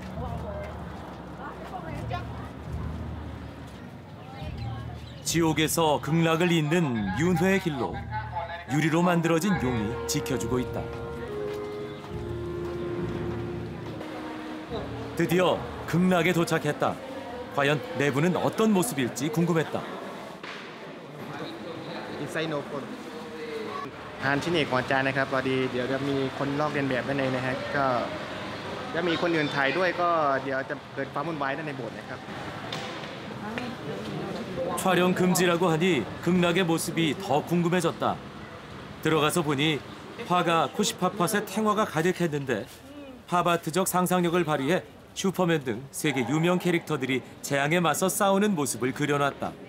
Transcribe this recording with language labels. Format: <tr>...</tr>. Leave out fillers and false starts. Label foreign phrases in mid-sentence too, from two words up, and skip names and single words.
<ko>지옥에서 극락을 잇는 윤회의 길로 유리로 만들어진 용이 지켜주고 있다. 드디어 극락에 도착했다. 과연 내부는 어떤 모습일지 궁금했다.</ko> <th>ทานที่นี่ก่อนจานนะครับพอดีเดี๋ยวจะมีคนลอกเลียนแบบด้านในนะฮะก็จะมีคนอื่นถ่ายด้วยก็เดี๋ยวจะเกิดความวุ่นวายด้านในโบสถ์นะครับ</th> <ko>촬영 금지라고 하니 극락의 모습이 더 궁금해졌다. 들어가서 보니 화가 코시파팟의 탱화가 가득했는데 팝아트적 상상력을 발휘해 슈퍼맨 등 세계 유명 캐릭터들이 재앙에 맞서 싸우는 모습을 그려놨다.</ko>